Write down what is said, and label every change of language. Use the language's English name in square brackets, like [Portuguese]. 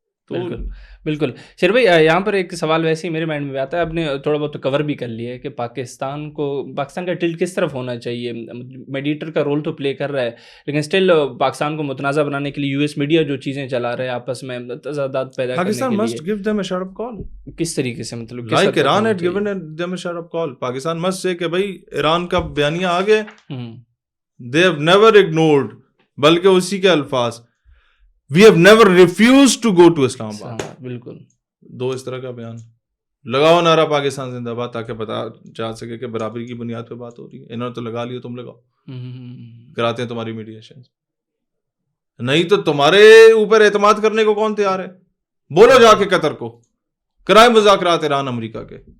[Urdu] بالکل بالکل. شیر بھائی یہاں پر ایک سوال ویسے ہی میرے مائنڈ میں آتا ہے, آپ نے تھوڑا بہت کور بھی کر لیا ہے کہ پاکستان کا ٹلٹ کس طرف ہونا چاہیے. میڈیٹر کا رول تو پلے کر رہا ہے, لیکن اسٹل پاکستان کو متنازع بنانے کے لیے یو ایس میڈیا جو چیزیں چلا رہا ہے آپس میں تضادات پیدا کرنے کے لیے, [English] must give them a shut up call. [Urdu] کس طریقے سے, مطلب [English] like Iran had given them a shut up call. Pakistan must say [Urdu] کہ بھائی ایران کا بیانیہ آ گئے, [English] they have never ignored, [Urdu] بلکہ اسی کے الفاظ [English] we have never refused to go to Islam Abad. [Urdu] بالکل. دو اس طرح کا بیان لگاؤ, نعرہ پاکستان زندہ باد, تاکہ پتا جا سکے کہ برابری کی بنیاد پہ بات ہو رہی ہے. انہوں نے تو لگا لیا, تم لگاؤ, کراتے ہیں تمہاری میڈیشن. نہیں تو تمہارے اوپر اعتماد کرنے کو کون تیار ہے؟ بولو جا کے قطر کو کرائیں مذاکرات ایران امریکہ کے.